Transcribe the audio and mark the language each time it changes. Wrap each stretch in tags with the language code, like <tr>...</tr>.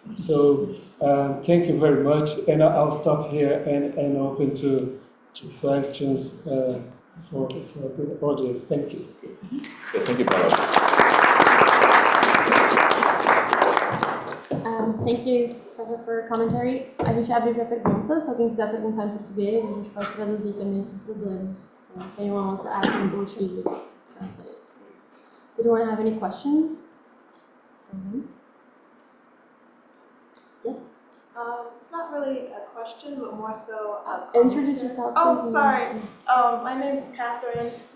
<en>So thank you very much, and I'll stop here and open to questions for the audience. Thank you. Yeah, thank you, Paulo. Thank you, professor, for your commentary.</en> <pt>A gente abre para perguntas. Se alguém quiser perguntar em português, a gente pode traduzir também sem problemas.</pt> <en>So if anyone wants to ask in Portuguese, we can translate. Did anyone have any questions? Yes? It's not really a question, but more so a Introduce yourself. Oh, sorry. My name's Catherine.</en>